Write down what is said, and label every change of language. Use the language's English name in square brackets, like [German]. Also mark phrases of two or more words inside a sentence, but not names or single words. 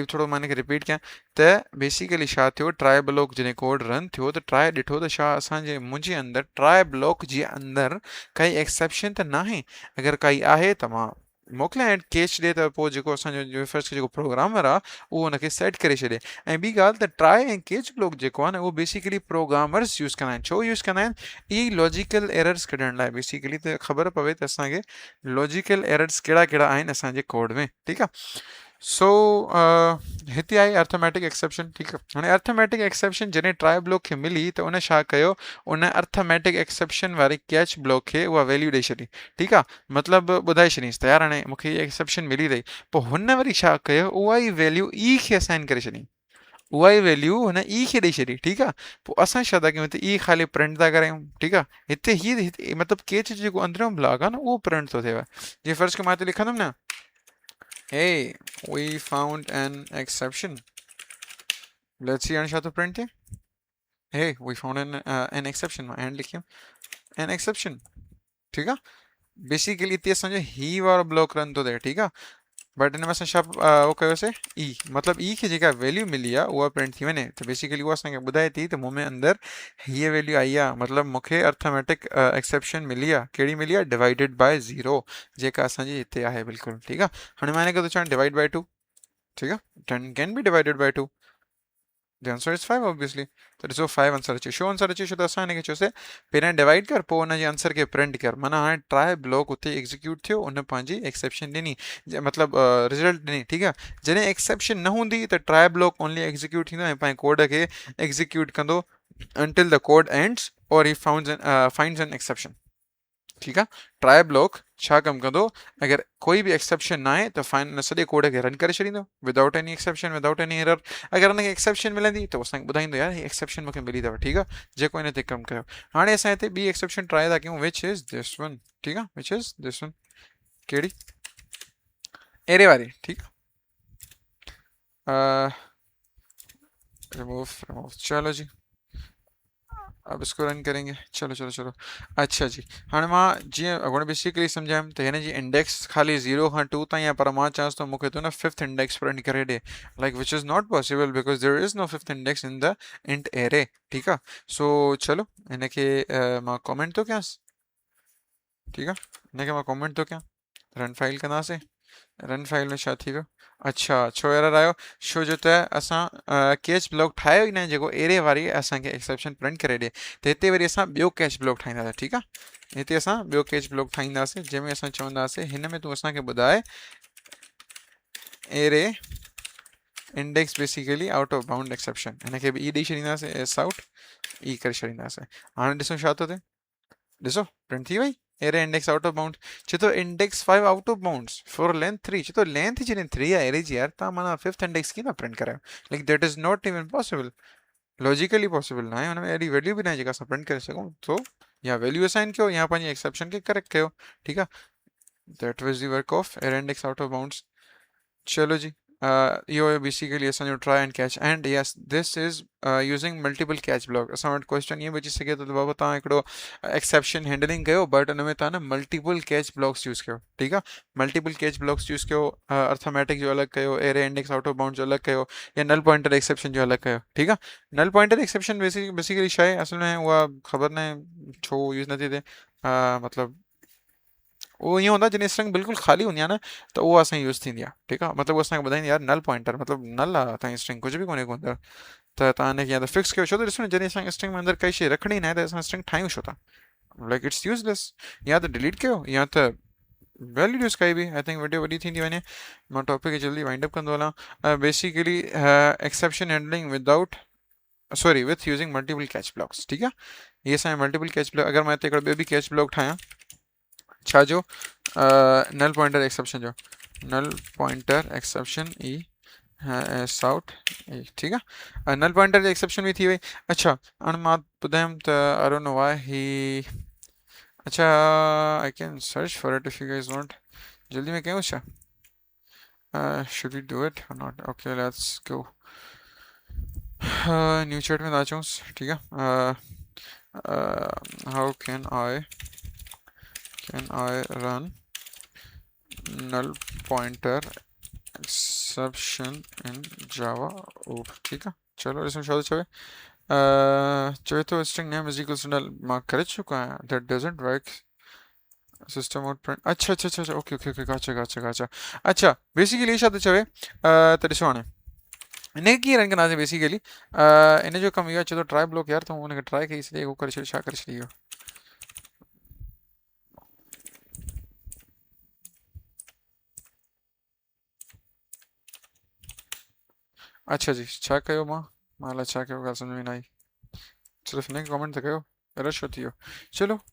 [Sindhi] थोरो मां हिनखे रिपीट कयां त बेसिकली छा थियो [English] try block [Sindhi] जॾहिं [English] code run [Sindhi] थियो त ट्राई ॾिठो त छा असांजे मुंहिंजे अंदरि [English] try block [Sindhi] जे अंदरि काई एक्सेप्शन त नाहे अगरि काई आहे त मां मोकिलियां कैच ॾिए त पोइ जेको असांजो फर्स्ट जेको प्रोग्रामर आहे उहो हुनखे सेट करे छॾे ऐं ॿी ॻाल्हि त ट्राई ऐं [English] catch block [Sindhi] जेको आहे न उहो [English] basically programmers use [Sindhi] कंदा आहिनि छो यूज़ कंदा आहिनि ई [English] logical errors [Sindhi] कढण लाइ बेसिकली त ख़बर पवे त असांखे [English] logical errors [Sindhi] कहिड़ा कहिड़ा आहिनि असांजे कोड में ठीकु आहे सो हिते आहे [English] arithmetic exception [Sindhi] ठीकु आहे हाणे [English] arithmetic exception [Sindhi] जॾहिं [English] try block [Sindhi] खे मिली त उन छा कयो उन [English] arithmetic exception [Sindhi] वारे [English] catch block [Sindhi] खे उहा वैल्यू ॾेई छॾी ठीकु आहे मतिलबु ॿुधाए छॾींसि त यार हाणे मूंखे इहा एक्सेप्शन मिली अथई पोइ हुन वरी छा कयो उहा ई वैल्यू ई खे असाइन करे छॾी उहा ई वैल्यू हुन ई खे ॾेई छॾी ठीकु आहे पोइ असां छा था कयूं हिते ई ख़ाली प्रिंट था करायूं ठीकु आहे हिते हिते मतिलबु कैच जेको अंदरियों ब्लॉक आहे न उहो प्रिंट थो थिए जीअं फर्स्ट मां हिते लिखंदुमि न [English] Hey, we found an exception. Let's see [Sindhi] हाणे छा थो प्रिंट थिए [English] Hey, we found an exception [Sindhi] मां एंड लिखियो [English] an exception [Sindhi] ठीकु आहे बेसिकली हिते असांजो ही वारो ब्लॉक रन थो थिए ठीकु आहे बट हिन में असां छा उहो कयोसीं ई मतिलबु ई खे जेका वैल्यू मिली आहे उहा प्रिंट थी वञे त बेसिकली उहा असांखे ॿुधाए थी त मूं में अंदरि हीअ वैल्यू आई आहे मतिलबु मूंखे [English] arithmetic exception [Sindhi] मिली आहे कहिड़ी मिली आहे [English] divided by zero [Sindhi] जेका असांजी हिते आहे बिल्कुलु ठीकु आहे हाणे मां हिनखे थो चवां [English] divide by two [Sindhi] ठीकु आहे 10 [English] can be divided by two The answer is 5 obviously. [Sindhi] तो ॾिसो 5 आंसर अचे छो आंसर अचे छो त असां हिनखे चयोसीं पहिरियां डिवाइड कर पोइ हुनजे आंसर खे प्रिंट कर माना हाणे [English] try block [Sindhi] उते एग्जीक्यूट थियो उन पंहिंजी एक्सेप्शन ॾिनी मतिलबु रिजल्ट ॾिनी ठीकु आहे जॾहिं एक्सेप्शन न हूंदी त [English] try block only execute [Sindhi] थींदो ऐं पंहिंजे कोड खे एग्जीक्यूट कंदो [English] until the code ends or he finds an exception [Hindi] ठीक है [English] try block [Sindhi] छा कम कंदो [Hindi] अगर कोई भी [Sindhi] एक्सेप्शन ना आहे त फाइन सॼे कोड खे रन करे छॾींदो [English] without any exception without any error [Sindhi] अगर हुनखे एक्सेप्शन मिलंदी त असांखे ॿुधाईंदो यार ही एक्सेप्शन मूंखे मिली अथव ठीकु आहे जेको हिन ते कमु कयो हाणे असां हिते ॿी एक्सेप्शन ट्राई था कयूं [English] which is this one [Sindhi] ठीकु आहे [English] which is this one [Sindhi] कहिड़ी एरे वारी ठीकु आहे रिमूव [Hindi] चलो जी अब इसको रन करेंगे चलो चलो चलो अच्छा जी हाँ [Sindhi] मां जीअं बेसिकली सम्झायमि त हिन जी इंडेक्स खाली 0 खां 2 ताईं आहे पर मां चांस थो मूंखे थो न [English] fifth index print [Sindhi] करे ॾे [English] like which is not possible because there is no fifth index in the int array [Sindhi] ठीकु आहे सो चलो हिनखे मां कमेंट थो कयांसि ठीकु आहे हिनखे मां कमेंट थो कयां [English] run file [Sindhi] कंदासीं [English] run file [Sindhi] में छा थी वियो अच्छा छो एरर आयो छो जो त असां [English] catch block [Sindhi] ठाहियो ई न जेको एरे वारी असांखे [English] exception print [Sindhi] करे ॾिए त हिते वरी असां ॿियो [English] catch block [Sindhi] ठाहींदासीं ठीकु आहे हिते असां ॿियो [English] catch block [Sindhi] ठाहींदासीं जंहिंमें असां चवंदासीं हिन में तूं असांखे ॿुधाए [English] array index basically out of bound exception [Sindhi] हिनखे बि ई ॾेई छॾींदासीं [English] s out [Sindhi] ई करे छॾींदासीं हाणे ॾिसो छा थो थिए ॾिसो प्रिंट थी वई [English] array index out of bound [Sindhi] चए थो [English] index 5 out of bounds for length 3 [Sindhi] चए थो लेंथ जॾहिं 3 आहे एरे जी यार तव्हां माना [English] fifth index [Sindhi] कीअं था प्रिंट करायो [English] like that is not even possible logically possible [Sindhi] न आहे हुन में अहिड़ी वैल्यू बि न आहे जेका असां प्रिंट करे सघूं तो या [English] value assign [Sindhi] कयो या पंहिंजी एक्सेप्शन खे करेक्ट कयो ठीकु आहे [English] that was the work of array index out of bounds [Hindi] चलो जी [Sindhi] इहो बेसिकली असांजो [English] try and catch and yes this is using multiple catch block [Sindhi] असां वटि क्वेश्चन ईअं बि अची सघे थो त बाबा तव्हां हिकिड़ो [English] exception handling [Sindhi] कयो बट हुन में तव्हां न [English] multiple catch blocks use [Sindhi] कयो ठीकु आहे [English] multiple catch blocks use [Sindhi] कयो अर्थमेटिक जो अलॻि कयो एरे [English] index out of bound [Sindhi] जो अलॻि कयो या [English] null pointer exception [Sindhi] जो अलॻि कयो ठीकु आहे [English] null pointer exception [Sindhi] बेसिकली छा आहे असल में उहा ख़बर न आहे छो यूज़ नथी थिए मतिलबु उहो ईअं हूंदो आहे जॾहिं स्ट्रिंग बिल्कुलु ख़ाली हूंदी आहे न त उहा असांजी यूज़ थींदी आहे ठीकु आहे मतिलबु उहा असांखे ॿुधाईंदी आहे [English] null pointer [Sindhi] मतिलबु नल आहे तव्हांजी स्ट्रिंग कुझु बि कोन्हे को अंदरि त तव्हां हिनखे या त फिक्स कयो छो त ॾिसो न जॾहिं असांखे स्ट्रिंग में अंदरि काई शइ रखणी न आहे त असां स्ट्रिंग ठाहियूं छो था [English] like it's useless [Sindhi] या त डिलीट कयो या त [English] value use [Sindhi] कई बि [English] I think video [Sindhi] वॾी थींदी वञे मां टॉपिक खे जल्दी [English] wind up [Sindhi] कंदो हलां [English] basically exception handling without sorry with using multiple catch blocks [Sindhi] ठीकु आहे इहे असांजा [English] multiple catch block [Sindhi] अगरि मां हिते हिकिड़ो ॿियो बि [English] catch block [Sindhi] ठाहियां छा जो [English] null pointer exception [Sindhi] जो [English] null pointer exception e s out [Sindhi] ठीकु आहे [English] null pointer [Sindhi] जी एक्सेप्शन बि थी वई अच्छा हाणे मां ॿुधायमि त [English] I don't know why he [Sindhi] अच्छा [English] I can search for it if you guys want [Sindhi] जल्दी में कयूं छा [English] should we do it or not okay let's go new chat [Sindhi] में था अचूंसि ठीकु आहे [English] how can I run null pointer exception in Java [Hindi] ठीक है चलो इसमें [Sindhi] शो चवे चवे तो [English] string name is equals to null [Hindi] मार्क कर चुका है [English] that doesn't work system out print [Hindi] अच्छा अच्छा अच्छा [English] okay okay okay gotcha [Sindhi] अच्छा बेसिकली [Hindi] ये शायद [Sindhi] चवे तो ॾिसो हाणे इनखे कीअं रन कंदासीं बेसिकली इन जो कमु इहो आहे चए थो [English] try block [Sindhi] यार तूं हुनखे ट्राई कई छॾे उहो करे छॾ छा करे छॾी [Hindi] अच्छा जी [Sindhi] छा कयो मां अलाए छा कयो ॻाल्हि सम्झ में न आई सिर्फ़ु हिनखे कमेंट त कयो एरर छो थी वियो चलो